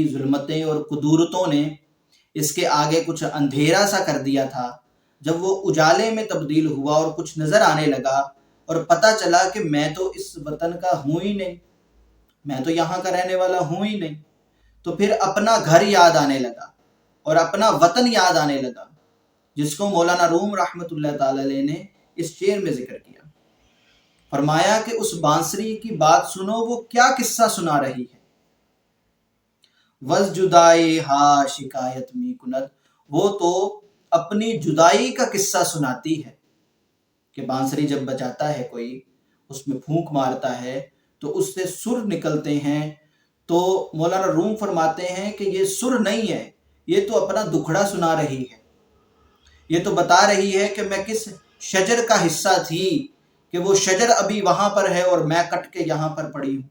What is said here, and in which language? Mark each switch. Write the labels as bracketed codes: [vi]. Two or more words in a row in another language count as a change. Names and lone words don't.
[ur] ظلمتیں اور قدورتوں نے اس کے آگے کچھ اندھیرا سا کر دیا تھا، جب وہ اجالے میں تبدیل ہوا اور کچھ نظر آنے لگا اور پتہ چلا کہ میں تو اس وطن کا ہوں ہی نہیں، میں تو یہاں کا رہنے والا ہوں ہی نہیں، تو پھر اپنا گھر یاد آنے لگا اور اپنا وطن یاد آنے لگا، جس کو مولانا روم رحمۃ اللہ تعالی علیہ نے اس شعر میں ذکر کیا۔ فرمایا کہ اس بانسری کی بات سنو، وہ کیا قصہ سنا رہی ہے، [fa] وز جدائی ہا شکایت می کند، [ur] وہ تو اپنی جدائی کا قصہ سناتی ہے۔ کہ بانسری جب بجاتا ہے کوئی، اس میں پھونک مارتا ہے تو اس سے سر نکلتے ہیں، تو مولانا روم فرماتے ہیں کہ یہ سر نہیں ہے، یہ تو اپنا دکھڑا سنا رہی ہے، یہ تو بتا رہی ہے کہ میں کس شجر کا حصہ تھی، کہ وہ شجر ابھی وہاں پر ہے اور میں کٹ کے یہاں پر پڑی ہوں۔